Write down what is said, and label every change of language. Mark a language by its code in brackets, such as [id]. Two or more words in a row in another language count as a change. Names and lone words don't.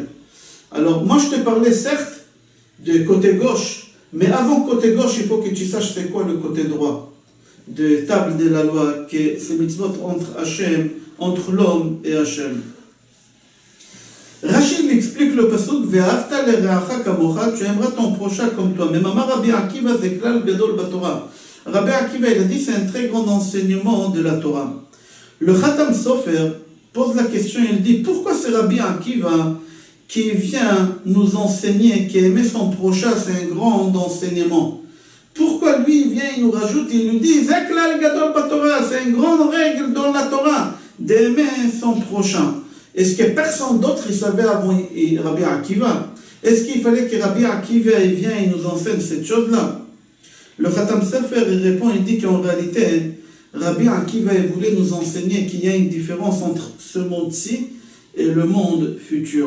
[fr] Alors, moi, je te parlais, certes, de côté gauche. Mais avant côté gauche, il faut que tu saches c'est quoi le côté droit. De table de la loi, que c'est mitzvot entre Hachem, entre l'homme et Hachem. Rachid explique le pasuk [he] ואהבת לרעך כמוך, [fr] tu aimeras ton prochain comme toi. Mais Mama Rabbi Akiva c'est [he] כלל גדול בתורה. [fr] Rabbi Akiva il a dit c'est un très grand enseignement de la Torah. Le Khatam Sofer pose la question, il dit pourquoi c'est Rabbi Akiva qui vient nous enseigner qu'aimer son prochain c'est un grand enseignement? Pourquoi lui il vient, il nous rajoute, il nous dit c'est [he] כלל גדול בתורה, [fr] c'est une grande règle dans la Torah d'aimer son prochain. Est-ce que personne d'autre il savait avant Rabbi Akiva? Est-ce qu'il fallait que Rabbi Akiva il vienne et nous enseigne cette chose-là? Le Khatam Sofer il répond, il dit qu'en réalité, Rabbi Akiva il voulait nous enseigner qu'il y a une différence entre ce monde-ci et le monde futur.